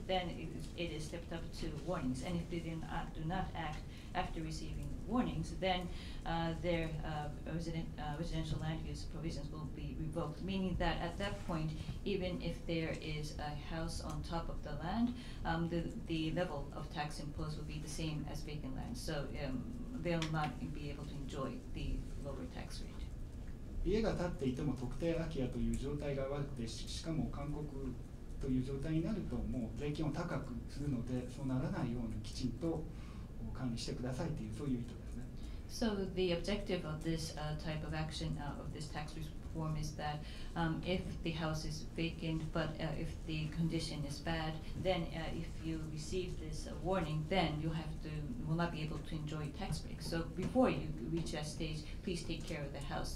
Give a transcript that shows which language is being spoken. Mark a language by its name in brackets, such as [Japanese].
[English] Then it is stepped up to warnings. And if they do not act after receiving warnings, then their residential land use provisions will be revoked, meaning that at that point, even if there is a house on top of the land, the level of tax imposed will be the same as vacant land. So they will not be able to enjoy the lower tax rate. [Japanese] 家が建っていても特定空き家という状態が悪くて、しかも勧告という状態になるともう税金を高くするので、そうならないようにきちんと管理してくださいというそういう意図ですね。 [English] So the objective of this type of action of this tax reform is that if the house is vacant, but if the condition is bad, then if you receive this warning, then you will not be able to enjoy tax breaks. So before you reach that stage, please take care of the house.